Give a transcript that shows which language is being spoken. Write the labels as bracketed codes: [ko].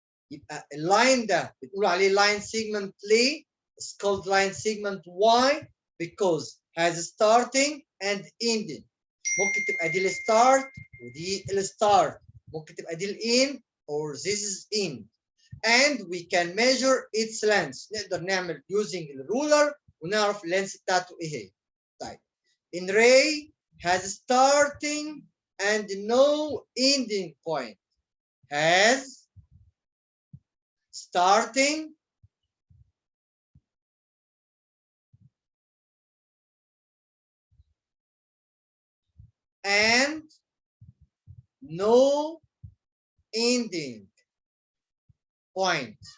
[en] يبقى اللاين ده بنقول عليه line segment ليه؟ It's called line segment. Why? [ar] Because has starting and ending. ممكن تبقى دي الستارت ودي الستارت. [en] ممكن تبقى دي الان or this is end. And we can measure its length. [ar] نقدر نعمل using الرولر ونعرف اللينس بتاعته ايه هي. طيب. [en] In ray has starting and no ending point. Has starting and no ending point.